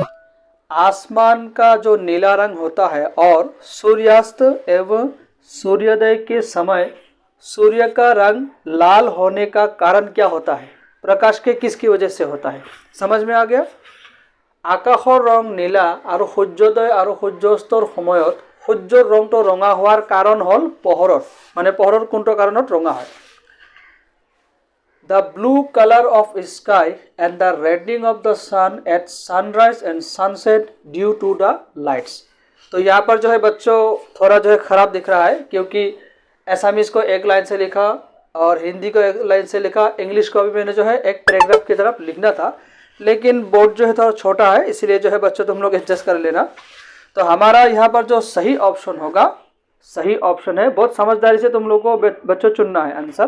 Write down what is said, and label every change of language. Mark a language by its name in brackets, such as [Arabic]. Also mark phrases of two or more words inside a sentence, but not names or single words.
[Hindi] आसमान का जो नीला रंग होता है और सूर्यास्त एवं सूर्योदय के समय सूर्य का रंग लाल होने का कारण क्या होता है? प्रकाश के किसकी वजह से होता है? समझ में आ गया? [Assamese] आकाशर रंग नीला और सूर्योदय और सूर्यास्तर সময়ত সূৰ্যৰ ৰংটো ৰঙা হোৱাৰ কাৰণ হল পোহৰৰ, মানে পোহৰৰ কোনটো কাৰণত ৰঙা হয়। [English] The blue color of sky and the reddening of the sun at sunrise and sunset due to the lights। [Hindi] तो यहाँ पर जो है बच्चों थोड़ा जो है खराब दिख रहा है, क्योंकि असमीज को एक लाइन से लिखा और हिंदी को एक लाइन से लिखा, इंग्लिश को भी मैंने जो है एक पैराग्राफ की तरफ लिखना था, लेकिन बोर्ड जो है थोड़ा छोटा है, इसलिए जो है बच्चों तुम लोग एडजस्ट कर लेना। तो हमारा यहाँ पर जो सही ऑप्शन होगा, सही ऑप्शन है, बहुत समझदारी से तुम लोग को बच्चों चुनना है आंसर।